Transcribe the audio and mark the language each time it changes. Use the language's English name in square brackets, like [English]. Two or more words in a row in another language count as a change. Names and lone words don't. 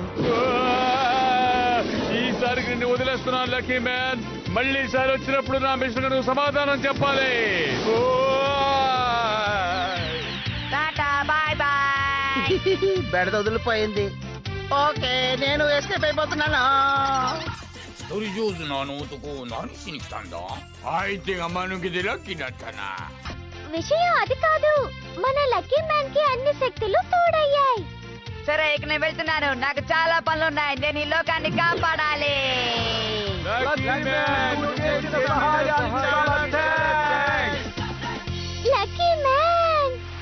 [Telugu] ఈసారికి నిన్ను వదిలేస్తున్నాను లక్కీ మ్యాన్. మళ్ళీ ఈసారి వచ్చినప్పుడు నా మిషన్ నువ్వు సమాధానం చెప్పాలి. టాటా, [English] bye bye. [Telugu] బెడద వదిలిపోయింది. ఓకే, నేను ఎస్కేప్ అయిపోతున్నాను. [Japanese] 一人上手なあの男何しに来たんだ。相手が間抜けでラッキーだったな。 [Telugu] విషయం అది కాదు, మన లక్కీ మ్యాన్ కి అన్ని శక్తులు తోడయ్యాయి. సరే, ఇక నేను వెళ్తున్నాను. నాకు చాలా పనులున్నాయి. నేను ఈ లోకాన్ని కాపాడాలి. లక్కీ మ్యాన్,